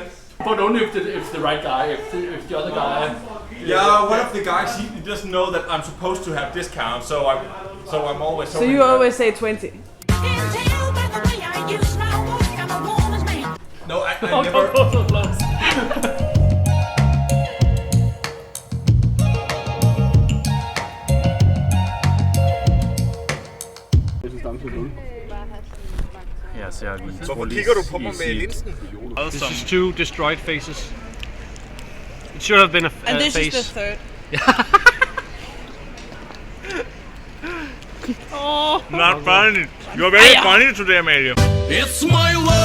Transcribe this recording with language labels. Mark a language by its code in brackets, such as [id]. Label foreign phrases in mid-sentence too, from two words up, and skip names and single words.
[en] But only if the right guy, if the other guy. Yeah, one of the guys, he doesn't know that I'm supposed to have discount, so I'm always So you always say 20. No, I Don't never... go so close. [da] Ja, ser vi. Hvorfor kigger du på mig med linsen? [en] This is 2 destroyed faces. It should have been a And this face. is the third. Not funny. You're very funny today, Amalia. It's my